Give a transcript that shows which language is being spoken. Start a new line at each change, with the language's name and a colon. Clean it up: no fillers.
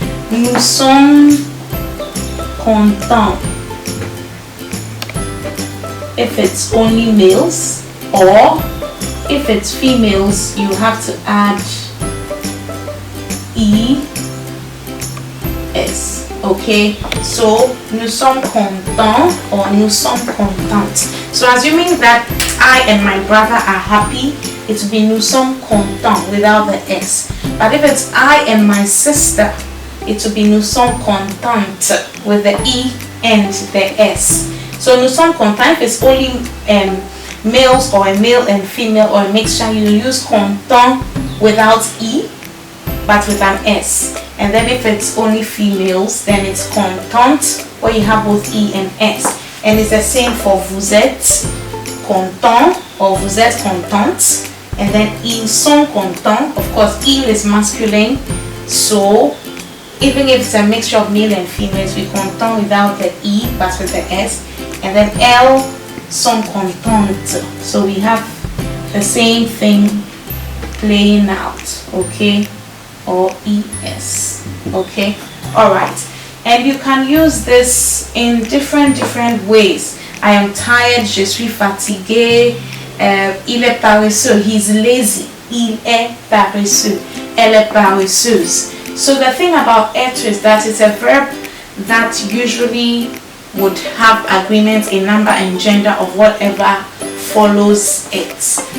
French: Nous sommes contents.
English: If it's only males, or if it's females, you have to add es. Okay, so
French: nous sommes contents or nous sommes contentes.
English: So assuming that I and my brother are happy, it will be
French: nous sommes contents
English: without the s. But if it's I and my sister, it will be
French: nous sommes contentes
English: with the e and the s.
French: So nous sommes contents.
English: If it's only males or a male and female or a mixture, you use content without e but with an s. And then if it's only females, then it's contente, where you have both e and s. And it's the same for
French: vous êtes content or vous êtes contente. And then ils sont contents.
English: Of course, il is masculine, so even if it's a mixture of male and females, we content without the e but with the s. And then
French: elles sont contentes,
English: so we have the same thing playing out. Okay, or es. Okay, all right. And you can use this in different ways. I am tired,
French: je suis fatigué. Il est paresseux,
English: he's lazy.
French: Il est paresseux, elle est paresseuse.
English: So the thing about être is that it's a verb that usually would have agreement in number and gender of whatever follows it.